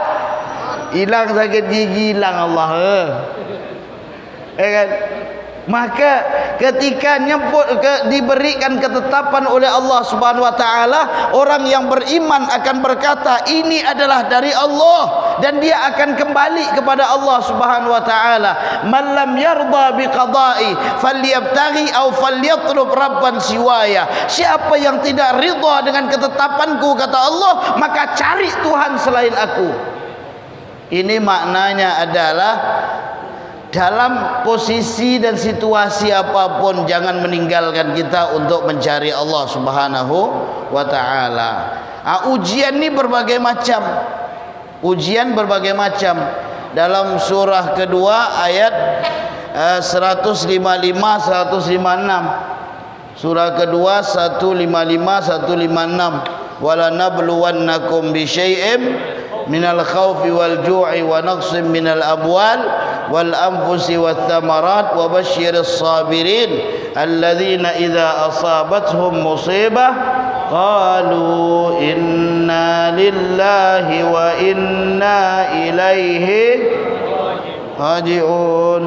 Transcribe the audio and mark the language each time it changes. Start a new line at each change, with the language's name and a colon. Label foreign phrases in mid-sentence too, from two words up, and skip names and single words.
Indonesian: Hilang sakit gigi, hilang Allah. Kan? Maka ketika diberikan ketetapan oleh Allah
Arabic: سبحانه وتعالى,
Indonesian: orang yang beriman akan berkata ini adalah dari Allah dan dia akan kembali kepada Allah
Arabic: سبحانه وتعالى. من لم يرض بقضائي فليبتغ أو فليطلب ربا سواي.
Indonesian: Siapa yang tidak ridha dengan ketetapanku, kata Allah, maka cari Tuhan selain aku. Ini maknanya adalah dalam posisi dan situasi apapun jangan meninggalkan kita untuk mencari Allah
Arabic: سبحانه وتعالى.
Indonesian: Ujian ini berbagai macam. Ujian berbagai macam. Dalam surah kedua ayat 155 156. Surah kedua 155 156.
Arabic: ولنبلونكم بشيء من الخوف والجوع ونقص من الأموال والأنفس والثمرات وبشر الصابرين الذين إذا أصابتهم مصيبة قالوا إنا لله وإنا إليه راجعون.